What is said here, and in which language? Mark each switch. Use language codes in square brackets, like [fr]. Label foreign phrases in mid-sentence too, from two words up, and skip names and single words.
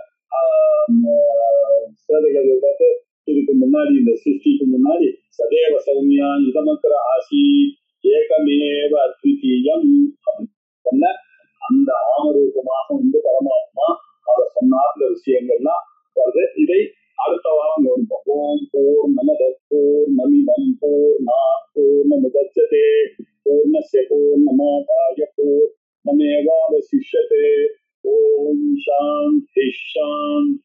[ta] ஸ்வேதகேது பார்த்து இதுக்கு முன்னாடி இந்த சிருஷ்டிக்கு முன்னாடி [sa] सदेव सौम्य इदमग्र आसी एकमेव अद्वितीयम् [ta] அப்படின்னு சொன்ன அந்த ஆமரூபமாக பரமாத்மா அதை சொன்னார்ந்த விஷயங்கள்லாம் வருது. இதை அடுத்த வாரம் கவனிப்போம். [sa] ॐ पूर्णमद पूर्णमिदं पूर्णात् पूर्णमुदच्यते पूर्णस्य पूर्णमादाय पूर्णमेवावशिष्यते. ॐ शान्ति शान्ति